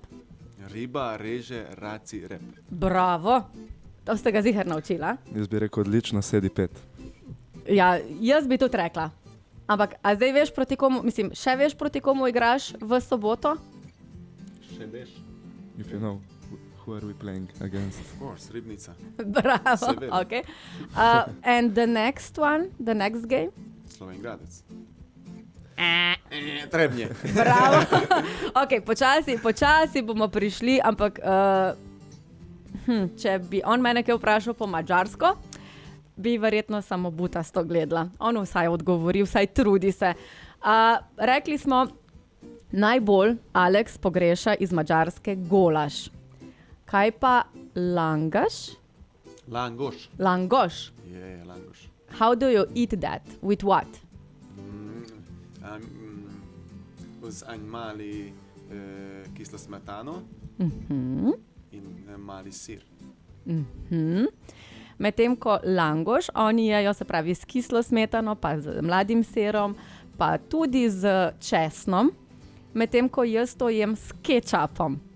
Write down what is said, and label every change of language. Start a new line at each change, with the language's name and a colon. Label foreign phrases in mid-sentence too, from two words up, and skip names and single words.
Slovenian: Riba, reže, raci, rep. Bravo. To ste ga ziher naučila? Jaz bi rekel odlično, sedi 5. Ja, jaz bi tudi rekla. Ampak, a zdaj veš proti komu, mislim, še veš proti komu igraš v soboto? Še veš?
English: If you know, who are we playing against? Of course, Ribnica. Bravo,
Slovenian: Seveda. ok.
English: And the next one, the next game? Slovenj Gradec. Trebnje. Bravo.
Slovenian: Ok, počasi bomo prišli, ampak če bi on mene kaj vprašal po mađarsko, bi verjetno samo butasto gledala. On vsaj odgovori, vsaj trudi se. Rekli smo, najbolj Aleks pogreša iz mađarske golaš. Kaj pa langaš? Langoš. Langoš. Je, langoš.
English: How do you eat that? With what?
Slovenian: Z mali kislo smetano in mali sir. Medtem ko langoš, oni jejo, se pravi, s kislo smetano, pa z mladim sirom, pa tudi z česnom, medtem ko jaz to jem s kečapom.